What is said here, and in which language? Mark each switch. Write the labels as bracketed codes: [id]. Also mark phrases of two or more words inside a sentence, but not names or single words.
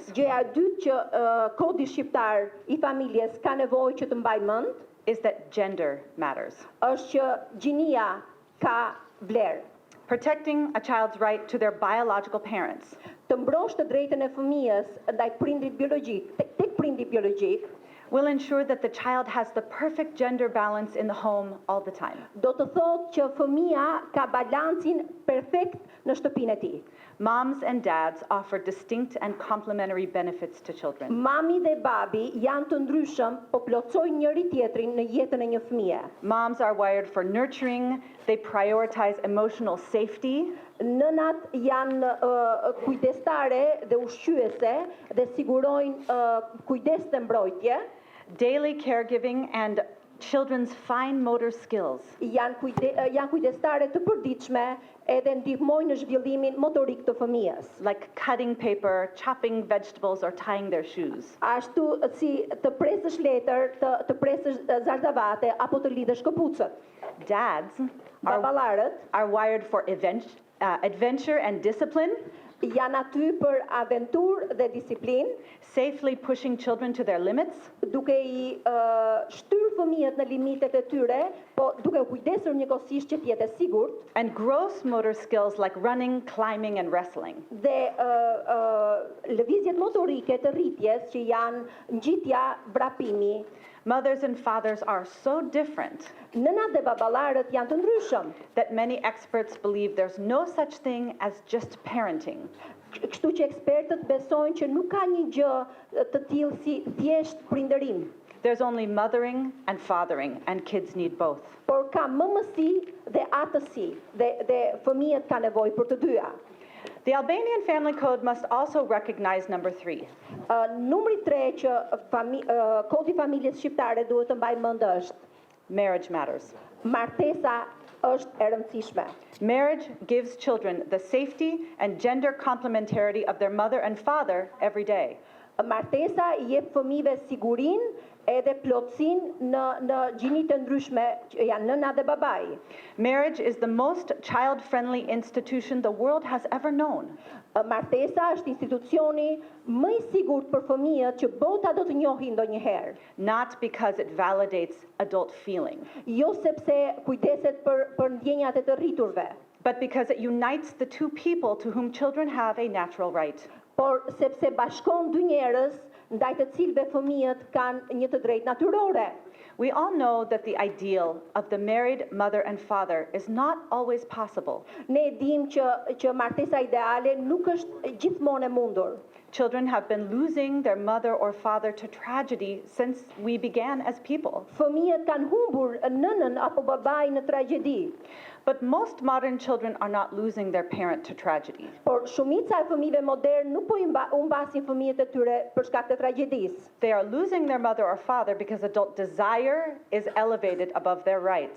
[sq] Gjëja e dytë që kodi shqiptar I familjes ka nevojë që të mbajë mend [en] is that gender matters. [sq] është që gjinia ka vlerë. [en] Protecting a child's right to their biological parents [sq] Të mbrosh të drejtën e fëmijës ndaj prindrit biologjik, tek prindi biologjik, [en] will ensure that the child has the perfect gender balance in the home all the time. [sq] do të thotë që fëmia ka balancin perfekt në shtëpinë e tij. [en] Moms and dads offer distinct and complementary benefits to children. [sq] Mami dhe babi janë të ndryshëm, po plotësojnë njëri tjetrin në jetën e një fëmie. [en] Moms are wired for nurturing, they prioritize emotional safety, [sq] Nënat janë kujdestare dhe ushqyese dhe sigurojnë kujdes dhe mbrojtje. [en] daily caregiving, and children's fine motor skills. [sq] Janë kujdestare të përditshme edhe ndihmojnë në zhvillimin motorik të fëmijës. [en] Like cutting paper, chopping vegetables, or tying their shoes. [sq] Ashtu si të presësh letër, të presësh zardavate apo të lidhësh këpucët. [en] Dads [sq] Baballarët [en] are wired for adventure and discipline, [sq] janë aty për aventurë dhe disiplinë, [en] safely pushing children to their limits, [sq] duke I shtyr fëmijët në limitet e tyre, po duke u kujdesur njëkohësisht që të jetë sigurt, [en] and gross motor skills like running, climbing, and wrestling. [sq] dhe lëvizjet motorike të rritjes që janë ngjitja, vrapimi. [en] Mothers and fathers are so different [sq] Nënat dhe baballarët janë të ndryshëm, [en] that many experts believe there's no such thing as just parenting. [sq] kështu që ekspertët besojnë që nuk ka një gjë të tillë si thjesht prindërim, [en] There's only mothering and fathering, and kids need both. [sq] por ka mëmësi dhe atësi, dhe fëmijët kanë nevojë për të dyja. [en] The Albanian family code must also recognize number 3. [sq] Numri 3 që kodi familjes shqiptare duhet të mbajë mend është [en] Marriage matters. [sq] martesa është e rëndësishme. [en] Marriage gives children the safety and gender complementarity of their mother and father every day. [sq] Martesa I jep fëmijëve sigurinë edhe plotësinë në gjini të ndryshme që janë nëna dhe babai. [en] Marriage is the most child-friendly institution the world has ever known. [sq] Martesa është institucioni më I sigurt për fëmijët që bota do të njohë ndonjëherë. [en] Not because it validates adult feeling, [sq] Jo sepse kujdeset për ndjenjat e të rriturve, [en] but because it unites the two people to whom children have a natural right. [sq] por sepse bashkon dy njerëz ndaj të cilëve fëmijët kanë një të drejtë natyrore. [en] We all know that the ideal of the married mother and father is not always possible. [sq] Ne e dim që martesa ideale nuk është gjithmonë e mundur. [en] Children have been losing their mother or father to tragedy since we began as people. [sq] Fëmijët kanë humbur nënën apo babain në tragjedi, [en] But most modern children are not losing their parent to tragedy. [sq] por shumica e fëmijëve modern nuk po I humbasin fëmijët e tyre për shkak të tragjedisë. [en] They are losing their mother or father because adult desire is elevated above their rights.